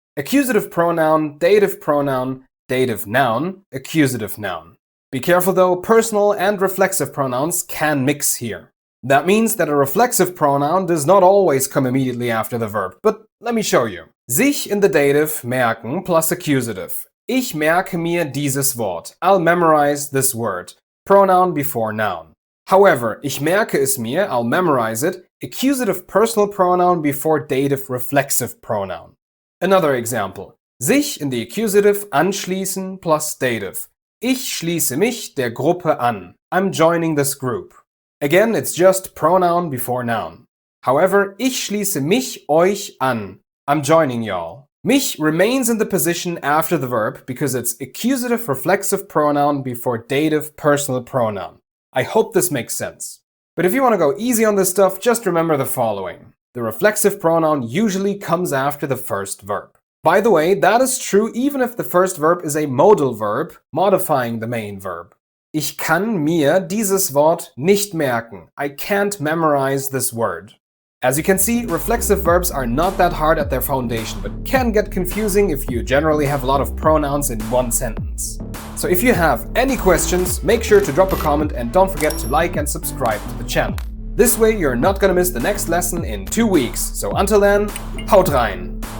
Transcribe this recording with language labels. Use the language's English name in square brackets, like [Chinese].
[English] Accusative pronoun, dative noun, accusative noun. Be careful though, personal and reflexive pronouns can mix here. That means that a reflexive pronoun does not always come immediately after the verb, but let me show you. Sich in the dative, merken plus accusative. [German] Ich merke mir dieses Wort. [English] I'll memorize this word. Pronoun before noun. However, [German] ich merke es mir, [English] I'll memorize it. Accusative personal pronoun before dative reflexive pronoun. Another example. Sich in the accusative, anschließen plus dative. [German] Ich schließe mich der Gruppe an. [English] I'm joining this group. Again, it's just pronoun before noun. [German] However, ich schließe mich euch an. [English] I'm joining y'all. Mich remains in the position after the verb because it's accusative reflexive pronoun before dative personal pronoun. I hope this makes sense. But if you want to go easy on this stuff, just remember the following. The reflexive pronoun usually comes after the first verb. By the way, that is true even if the first verb is a modal verb, modifying the main verb. [German] Ich kann mir dieses Wort nicht merken. [English] I can't memorize this word. As you can see, reflexive verbs are not that hard at their foundation, but can get confusing if you generally have a lot of pronouns in one sentence. So if you have any questions, make sure to drop a comment and don't forget to like and subscribe to the channel. This way you're not gonna miss the next lesson in 2 weeks. So until then, [German] haut rein!